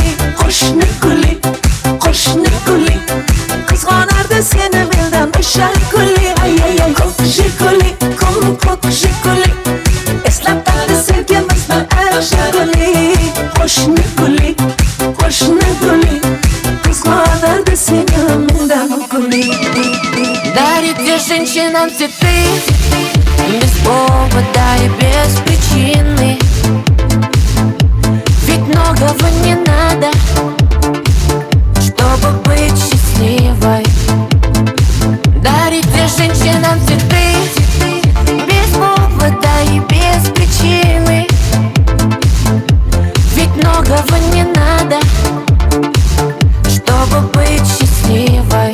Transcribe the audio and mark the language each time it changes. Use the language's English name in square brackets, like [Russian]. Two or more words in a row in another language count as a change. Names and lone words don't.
[Uzbek] Qo'shni guli, qizg'onardi seni mendan o'sha guli. Ko'k jiguli, ko'k jiguli, eslab taqdi sevgimizni eng jiguli. Qo'shni guli, qizg'onardi seni mendan u guli. [Russian] Дарите женщинам цветы без повода и без причины, ведь многого не надо, чтобы быть счастливой. Дарите женщинам цветы без повода и без причины, ведь многого не надо, чтобы быть счастливой.